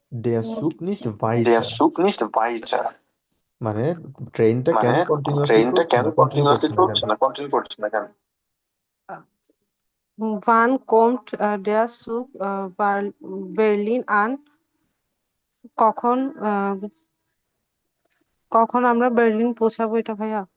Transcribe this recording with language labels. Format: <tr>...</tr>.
<bn>Dare সুক নিস্ট ভাইচার, মানে ট্রেনটা কেন কন্টিনিউয়াসলি চলছে না, কন্টিনিউ করছে না কেন।</bn> <de>Wann kommt der Zug Berlin an?</de> <bn>কখন কখন আমরা বার্লিন পৌঁছাবো এটা ভাইয়া?</bn>